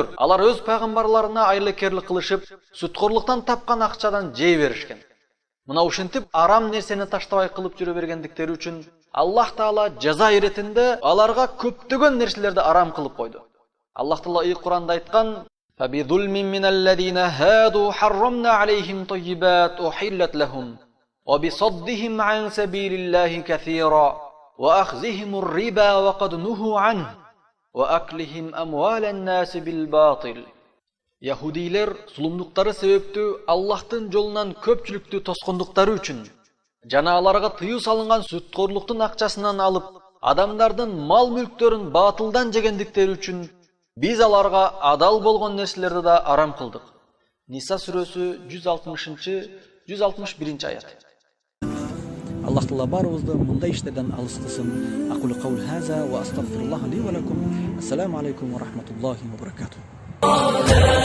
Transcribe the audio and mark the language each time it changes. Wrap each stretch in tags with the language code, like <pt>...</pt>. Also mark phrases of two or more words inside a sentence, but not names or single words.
<ky>Алар өз пайгамбарларына айлы-керлик кылышып, сүткорлуктан тапкан акчадан жей беришкен. Мына ушинтип арам нерсени таштабай кылып жүрө бергендиктери үчүн Аллах Таала жаза иретинде аларга көптөгөн нерселерди арам кылып койду. Аллах Таала Кур'анда айткан:</ky> <ar>فَبِظُلْمٍ مِّنَ الَّذِينَ هَادُوا حَرَّمْنَا عَلَيْهِمْ طَيِّبَاتٍ أُحِلَّتْ لَهُمْ وَبِصَدِّهِمْ عَنْ سَبِيلِ اللَّهِ كَثِيرًا وَأَخْذِهِمُ الرِّبَا وَقَدْ نُهُوا عَنْهُ وَأَكْلِهِمْ أَمْوَالَ النَّاسِ بِالْبَاطِلِ.</ar> <ky>Яһудилер зулумдуктары себептүү Аллахтын жолунан көпчүлүктү тоскондуктары үчүн жана аларга тыюу салынган сүткорлуктун акчасынан алып, адамдардын мал-мүлктөрүн батылдан жегендиктери үчүн biz аларга адал болгон нерселерди да арам кылдык. Ниса сүрөсү 160-161 аят. Аллах Таала барыбызды мындай иштерден алыс кылсын.</ky> <ar>أقول قولي هذا وأستغفر الله لي ولكم. السلام عليكم ورحمة الله وبركاته.</ar>